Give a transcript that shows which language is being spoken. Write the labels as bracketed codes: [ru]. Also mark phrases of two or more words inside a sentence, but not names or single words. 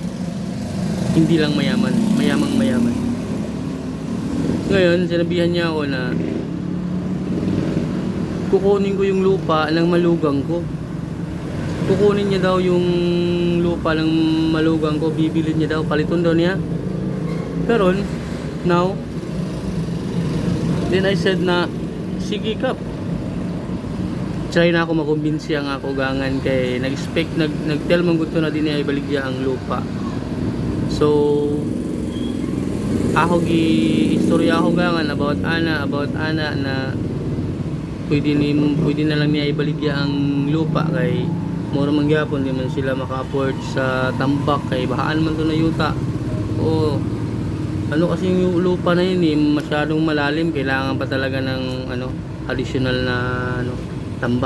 [tl] Hindi lang mayaman, mayaman. Ngayon, sinabihan niya ako na kukunin ko yung lupa ng malugang ko. Kukunin niya daw yung lupa ng malugang ko, bibilin niya daw, paliton daw niya. Pero now, [en] then I said [tl] na, sige kap. [ceb] Try na ako makumbinsi ang ako gangan kay nag-tell mong gusto na din niya ibaligya ang lupa. So, ako istorya ako gangan about ana na pwede na lang niya ibaligya ang lupa kay mura man gyapon di man sila maka-afford sa tambak kay bahaan man to na yuta. [tl] O ano kasi yung lupa na yun masyadong malalim, kailangan pa talaga ng additional na tambak.